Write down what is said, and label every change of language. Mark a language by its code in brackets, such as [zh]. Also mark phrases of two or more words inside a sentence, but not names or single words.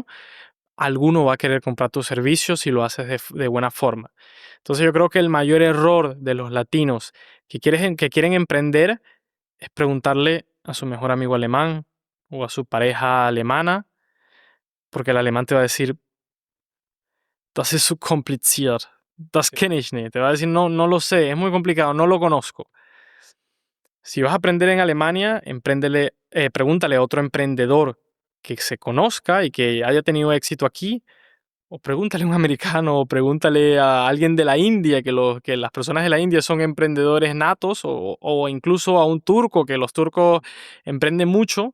[es] Alguno va a querer comprar tus servicios si lo haces de buena forma. Entonces yo creo que el mayor error de los latinos que quieren emprender es preguntarle a su mejor amigo alemán o a su pareja alemana, porque el alemán te va a decir, [de] das ist so kompliziert, das kenne ich nicht. [es] Te va a decir, no, no lo sé, es muy complicado, no lo conozco. Si vas a aprender en Alemania, pregúntale a otro emprendedor que se conozca y que haya tenido éxito aquí, o pregúntale a un americano, o pregúntale a alguien de la India, que las personas de la India son emprendedores natos, o incluso a un turco, que los turcos emprenden mucho.